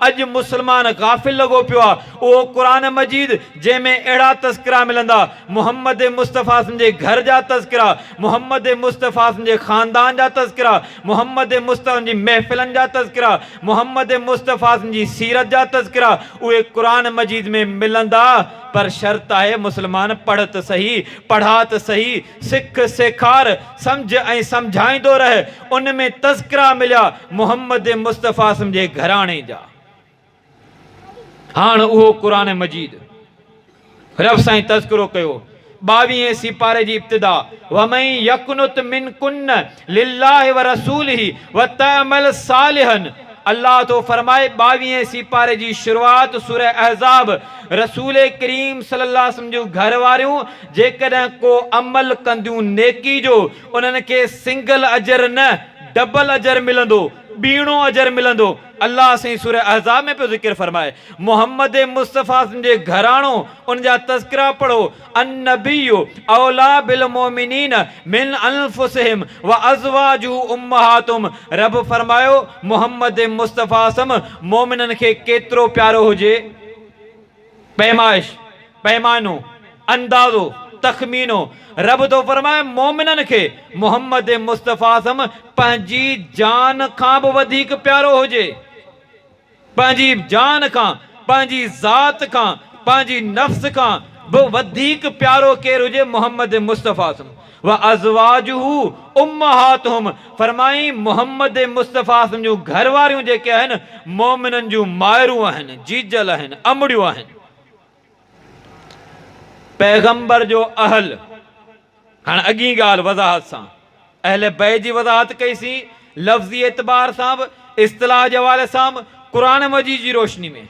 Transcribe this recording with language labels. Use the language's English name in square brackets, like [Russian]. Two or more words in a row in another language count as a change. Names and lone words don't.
[Sindhi] अॼु मुस्लमान गाफ़िल लॻो पियो आहे। उहो क़ुरान मजीद जंहिंमें अहिड़ा तज़किरा मिलंदा, मोहम्मद मुस्तफ़ा जे घर जा तज़किरा, मोहम्मद मुस्तफ़ा जे ख़ानदान जा तज़किरा, मोहम्मद मुस्तफ़ा जी महफ़िलनि जा तज़किरा, मोहम्मद मुस्तफ़ा जी सीरत जा तज़किरा, उहे क़ुरान मजीद में मिलंदा, पर शर्त आहे मुस्लमान पढ़ त सही, पढ़ा त सही, सिख सेखार, सम्झ ऐं सम्झाईंदो रहे। उन में तज़किरा मिलिया मुहम्मद मुस्तफ़ा जे घराणे जा। हाणे उहो क़ुरान मजीद रब साईं तज़किरो कयो 22 सिपारे जी इब्तिदा, [Arabic] ومن يقنت منكن لله ورسوله وتعمل صالحا. [Sindhi] अल्लाह तो फरमाए 22 सिपारे जी शुरुआत सूरह अहज़ाब, रसूल करीम [Arabic] صلى الله عليه وسلم [Sindhi] जो घर वारियूं जेकॾहिं को अमल कंदियूं नेकी जो, उन्हनि खे सिंगल अजर न डबल अजर मिलंदो, बीणो अजर मिलंदो। अल्लाह से सूरह अहज़ाब में पे जिक्र फरमाए मोहम्मद मुस्तफ़ा जे घराणो, उन जा तज़किरा पढ़ो। [Arabic] النبي أولى بالمؤمنين من أنفسهم وأزواجه أمهاتهم. [Sindhi] रब फरमायो मोहम्मद मुस्तफ़ा सम मोमिनन खे केतिरो प्यारो हुजे। पैमाइश, पैमानो, अंदाज़ो, तखमीनो। रब तो फरमाए मोमिनन खे मोहम्मद मुस्तफ़ा सम पंहिंजी जान खां बि वधीक प्यारो हुजे, पंहिंजी जान खां, पंहिंजी ज़ात खां, पंहिंजी नफ्स खां बि वधीक प्यारो केरु हुजे मोहम्मद मुस्तफ़ा सम। [Arabic] وأزواجه أمهاتهم, [Sindhi] फरमाई मोहम्मद मुस्तफ़ा सम जूं घर वारियूं जेके आहिनि मोमिनन जूं मायरूं आहिनि, जीजल आहिनि, अमड़ियूं आहिनि। पैगंबर जो अहल, हाणे अॻी ॻाल्हि वज़ाहत सां अहले बैत जी वज़ाहत कईसीं, लफ़्ज़ी एतबार सां बि, इस्तिलाह जे हवाले सां बि, क़ुरान मजीद जी रोशनी में।